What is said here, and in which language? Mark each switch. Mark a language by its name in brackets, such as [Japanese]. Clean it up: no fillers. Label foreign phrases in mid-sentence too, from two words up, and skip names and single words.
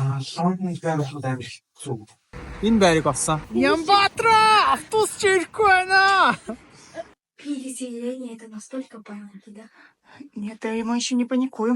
[Mongolian] Лондонд байр болоход амар хэцүү. Энэ байрыг олсон. Ямбаатра автобус ирэхгүй байна. [Russian] Это настолько понятно, да? Нет, мы еще не паникуем.